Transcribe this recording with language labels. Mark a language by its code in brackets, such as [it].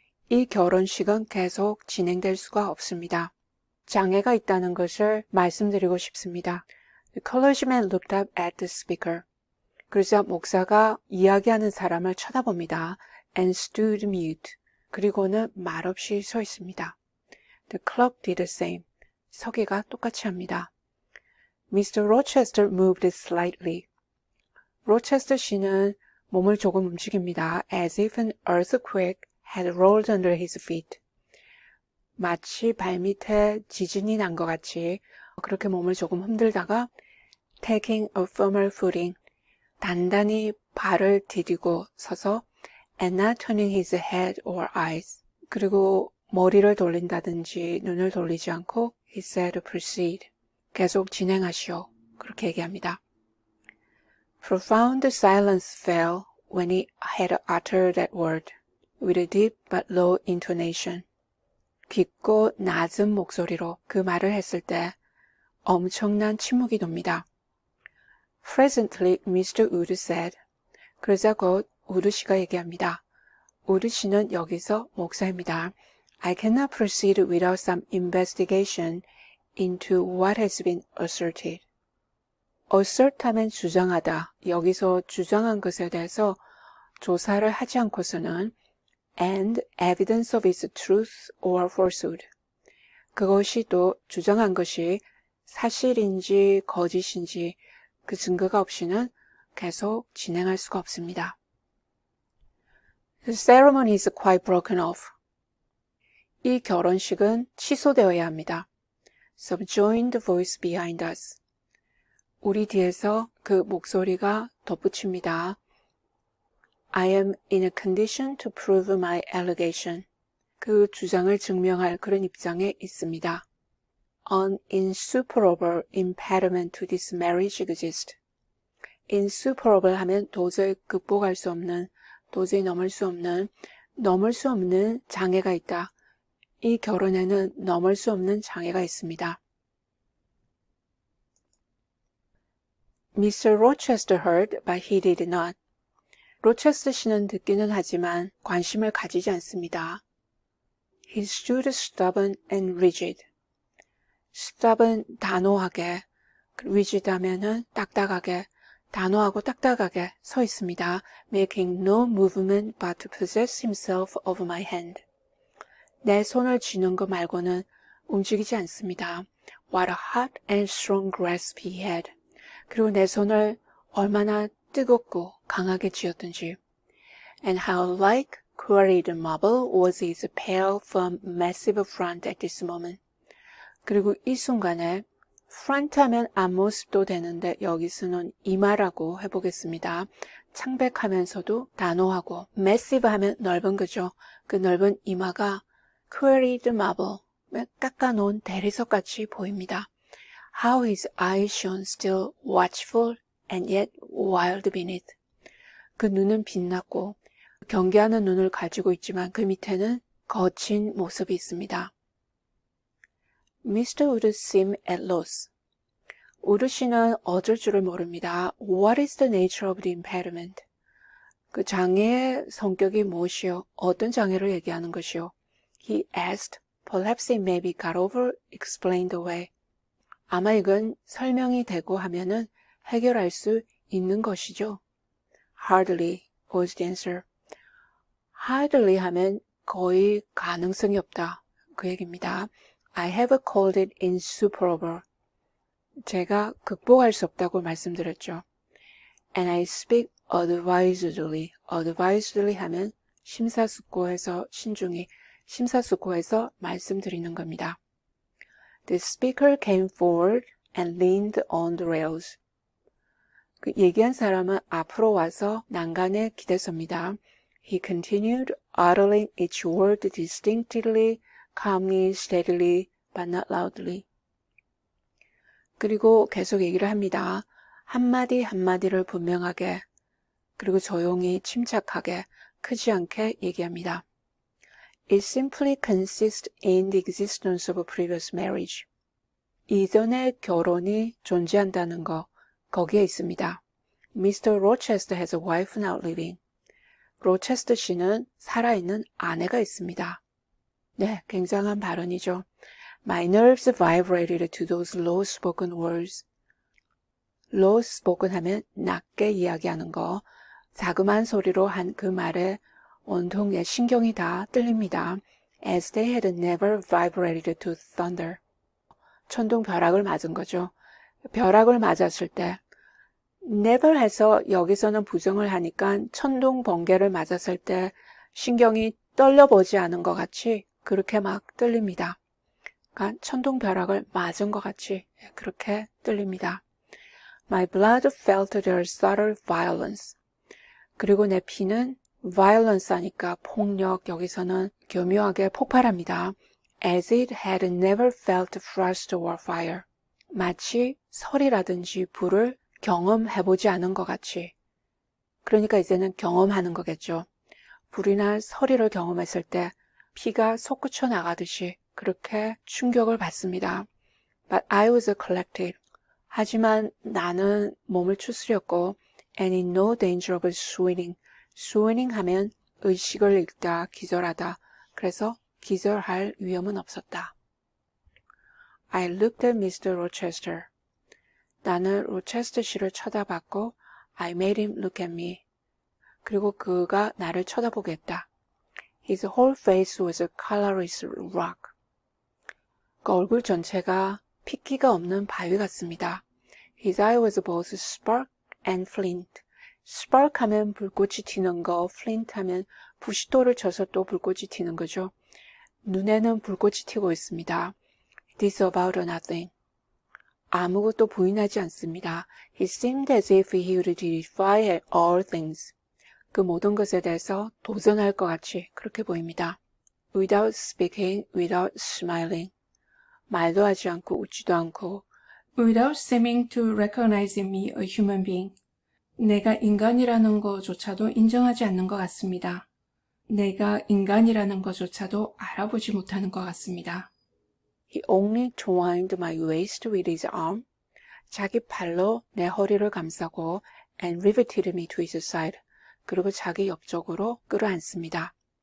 [ko] 이 결혼식은 계속 진행될 수가 없습니다. 장애가 있다는 것을 말씀드리고 싶습니다. [en] The clergyman looked up at the speaker. [ko] 그러자 목사가 이야기하는 사람을 쳐다봅니다. [en] And stood mute. [ko] 그리고는 말없이 서 있습니다. [en] The clerk did the same. [ko] 서기가 똑같이 합니다. [en] Mr. Rochester moved slightly. [ko] 로체스터 씨는 몸을 조금 움직입니다. [en] As if an earthquake had rolled under his feet. [ko] 마치 발밑에 지진이 난 것 같이 그렇게 몸을 조금 흔들다가 [en] taking a firmer footing. [ko] 단단히 발을 디디고 서서 [en] and not turning his head or eyes. [ko] 그리고 머리를 돌린다든지 눈을 돌리지 않고 [en] he said proceed. [ko] 계속 진행하시오. 그렇게 얘기합니다. [en] Profound silence fell when he had uttered that word, with a deep but low intonation. [ko] 깊고 낮은 목소리로 그 말을 했을 때 엄청난 침묵이 돕니다. [en] Presently, Mr. Wood said. [ko] 그러자 곧 우드 씨가 얘기합니다. 우드 씨는 여기서 목사입니다. [en] I cannot proceed without some investigation into what has been asserted. [ko] assert하면 주장하다. 여기서 주장한 것에 대해서 조사를 하지 않고서는 [en] and evidence of its truth or falsehood. [ko] 그것이 또 주장한 것이 사실인지 거짓인지 그 증거가 없이는 계속 진행할 수가 없습니다. [en] The ceremony is quite broken off. [ko] 이 결혼식은 취소되어야 합니다. [en] Subjoined voice behind us. [ko] 우리 뒤에서 그 목소리가 덧붙입니다. [en] I am in a condition to prove my allegation. [ko] 그 주장을 증명할 그런 입장에 있습니다. [en] An insuperable impediment to this marriage exists. [ko] insuperable 하면 도저히 극복할 수 없는, 도저히 넘을 수 없는 장애가 있다. 이 결혼에는 넘을 수 없는 장애가 있습니다. [en] Mr. Rochester heard, but he did not. [ko] 로체스터 씨는 듣기는 하지만 관심을 가지지 않습니다. [en] He stood stubborn and rigid. [ko] stubborn, 단호하게, rigid 하면은 딱딱하게, 단호하고 딱딱하게 서 있습니다. [en] Making no movement but to possess himself of my hand. [ko] 내 손을 쥐는 것 말고는 움직이지 않습니다. [en] What a hot and strong grasp he had. [ko] 그리고 내 손을 얼마나 뜨겁고 강하게 쥐었던지. [en] And how like quarried marble was his pale, firm, massive front at this moment. [ko] 그리고 이 순간에 front 하면 앞모습도 되는데 여기서는 이마라고 해보겠습니다. 창백하면서도 단호하고 massive 하면 넓은 거죠. 그 넓은 이마가 quarried marble, 깎아놓은 대리석같이 보입니다. How his eyes shone still watchful and yet wild beneath. 그 눈은 빛났고 경계하는 눈을 가지고 있지만 그 밑에는 거친 모습이 있습니다. [en] Mr. Wood seemed at loss. [ko] 우드 씨는 어쩔 줄을 모릅니다. [en] What is the nature of the impediment? [ko] 그 장애의 성격이 무엇이요? 어떤 장애를 얘기하는 것이요? [en] He asked. Perhaps it may be got over, explained away. [ko] 아마 이건 설명이 되고 하면은 해결할 수 있는 것이죠. [en] Hardly was the answer. [ko] Hardly 하면 거의 가능성이 없다. 그 얘기입니다. [en] I have called it insuperable. [ko] 제가 극복할 수 없다고 말씀드렸죠. [en] And I speak advisedly. [ko] advisedly 하면 심사숙고해서 신중히, 심사숙고해서 말씀드리는 겁니다. [en] The speaker came forward and leaned on the rails. [ko] 그 얘기한 사람은 앞으로 와서 난간에 기대섭니다. [en] He continued, uttering each word distinctly, calmly, steadily, but not loudly. [ko] 그리고 계속 얘기를 합니다. 한마디 한마디를 분명하게, 그리고 조용히 침착하게, 크지 않게 얘기합니다. [en] It simply consists in the existence of a previous marriage. [ko] 이전의 결혼이 존재한다는 거, 거기에 있습니다. [en] Mr. Rochester has a wife now living. [ko] 로체스터 씨는 살아있는 아내가 있습니다. 네, 굉장한 발언이죠. [en] My nerves vibrated to those low-spoken words. [ko] low-spoken 하면 낮게 이야기하는 거, 자그마한 소리로 한 그 말에 온통 내 신경이 다 떨립니다. [en] As they had never vibrated to thunder. [ko] 천둥 벼락을 맞은 거죠. 벼락을 맞았을 때 never 해서 여기서는 부정을 하니까 천둥 번개를 맞았을 때 신경이 떨려보지 않은 것 같이 그렇게 막 떨립니다. 그러니까 천둥 벼락을 맞은 것 같이 그렇게 떨립니다. [en] My blood felt their subtle violence. [ko] 그리고 내 피는 violence 하니까 폭력, 여기서는 교묘하게 폭발합니다. [en] As it had never felt frost or fire. [ko] 마치 설이라든지 불을 경험해보지 않은 것 같이. 그러니까 이제는 경험하는 거겠죠. 불이나 서리를 경험했을 때 피가 솟구쳐 나가듯이 그렇게 충격을 받습니다. [en] But I was collected. [ko] 하지만 나는 몸을 추스렸고 [en] and in no danger of swooning. [ko] swooning 하면 의식을 잃다, 기절하다. 그래서 기절할 위험은 없었다. [en] I looked at Mr. Rochester. [ko] 나는 로체스터 씨를 쳐다봤고 [en] I made him look at me. [ko] 그리고 그가 나를 쳐다보게 했다. [en] His whole face was a colorless rock. [ko] 그 얼굴 전체가 핏기가 없는 바위 같습니다. [en] His eye was both spark and flint. [ko] spark 하면 불꽃이 튀는 거, flint 하면 부싯돌을 쳐서 또 불꽃이 튀는 거죠. 눈에는 불꽃이 튀고 있습니다. [en] This about nothing. [ko] 아무것도 부인하지 않습니다. [en] He seemed as if he would defy all things. [ko] 그 모든 것에 대해서 도전할 것 같이 그렇게 보입니다. [en] Without speaking, without smiling. [ko] 말도 하지 않고 웃지도 않고 [en] Without seeming to recognize in me a human being. [ko] 내가 인간이라는 것조차도 인정하지 않는 것 같습니다. 내가 인간이라는 것조차도 알아보지 못하는 것 같습니다. [en] He only twined my waist with his arm. [ko] 자기 팔로 내 허리를 감싸고 [en] and riveted me to his side. [ko] 그리고 자기 옆쪽으로 끌어안습니다.